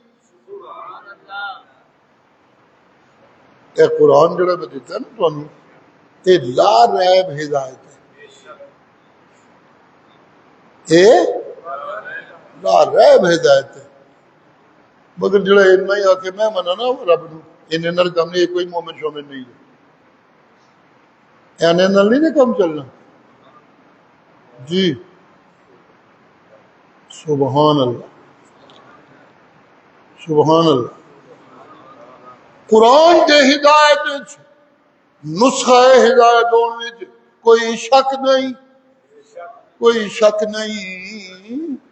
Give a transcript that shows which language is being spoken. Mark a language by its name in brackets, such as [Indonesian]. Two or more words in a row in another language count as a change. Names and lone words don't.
[Punjabi] اے قرآن جڑا [Urdu] میں دیتا ہے نا تمہیں، یہ [Arabic] لا ریب [Urdu] ہدایت ہے. یہ [Arabic] لا ریب [Urdu] ہدایت ہے. [Punjabi] مگر جڑا اتنا ہی آ کے میں مننا رب نو انہیں نال کم نہیں، کوئی مومن شومن نہیں ہے، اینے نال نہیں کم چلنا. [Arabic] جی سبحان اللہ سبحان اللہ. [Urdu] قرآن کے ہدایت نسخہ ہدایت ہونے کوئی شک نہیں، کوئی شک نہیں.